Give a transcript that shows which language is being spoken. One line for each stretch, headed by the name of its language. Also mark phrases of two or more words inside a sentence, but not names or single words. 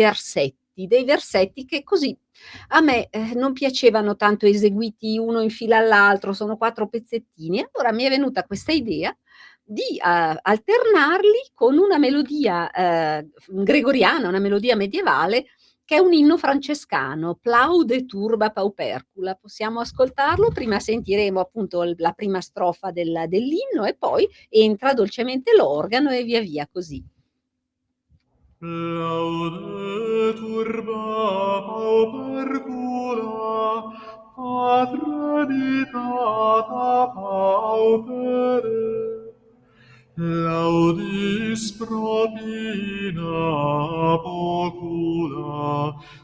Italian: dei versetti che così a me, non piacevano tanto eseguiti uno in fila all'altro, sono 4 pezzettini, e allora mi è venuta questa idea di, alternarli con una melodia, gregoriana, una melodia medievale che è un inno francescano, Plaude turba paupercula. Possiamo ascoltarlo? Prima sentiremo appunto la prima strofa dell'inno e poi entra dolcemente l'organo e via via così.
Latin: Laude turba paupercula, patre ditata paupere, laudis propina pocula,